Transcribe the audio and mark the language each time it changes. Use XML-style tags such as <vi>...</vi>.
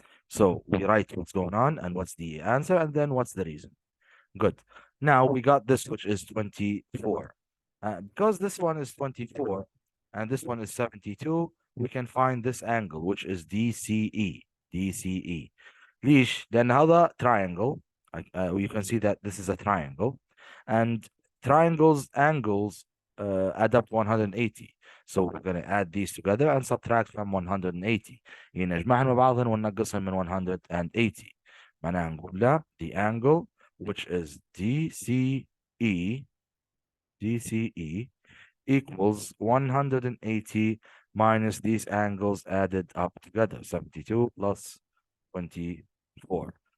<en>So we write what's going on and what's the answer and then what's the reason. Good. Now we got this, which is 24. Because this one is 24 and this one is 72, we can find this angle, which is DCE. DCE.</en> <ar>ليش؟ لأن هذا triangle.</ar> <en>You can see that this is a triangle. And triangles, angles add up 180. So we're going to add these together and subtract from 180.</en> <ar>يعني نجمعهم مع بعضهم وننقصهم من 180. معناها نقول لا</ar> <en>the angle which is DCE equals 180 minus these angles added up together, 72 plus 24.</en>